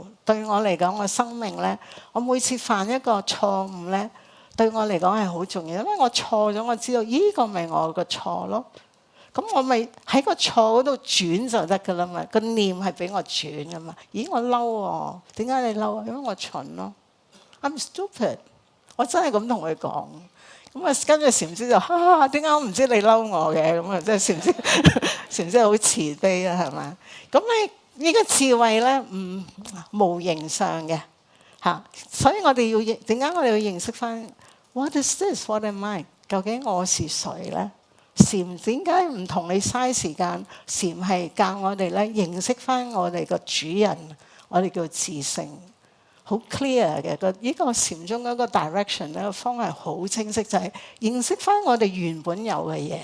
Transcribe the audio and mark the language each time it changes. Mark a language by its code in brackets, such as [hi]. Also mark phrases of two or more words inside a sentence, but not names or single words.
[yue] 對我嚟講，我生命咧，我每次犯一個錯誤咧，對我嚟講係好重要，因為我錯咗，我知道呢個咪我個錯咯。咁我咪喺個錯嗰度轉就得噶啦嘛，個念係俾我轉噶嘛。咦，我嬲喎，點解你嬲啊？因為我蠢咯， [en] I'm stupid。 [yue] 我真係咁同佢講。咁啊，跟住禪師就點解我唔知你嬲我嘅？咁啊，即係禪師好慈悲啊，係嘛？咁你呢個智慧咧，無形上嘅嚇，所以我哋要點解我哋要認識翻 [en] What is this? What am I？ [yue] 究竟我是誰咧？禪點解唔同你嘥時間？禪係教我哋咧認識翻我哋個主人，我哋叫自性，好 clear 嘅。呢個禪宗嗰個 direction 咧，個方向好清晰，就係認識翻我哋原本有嘅嘢。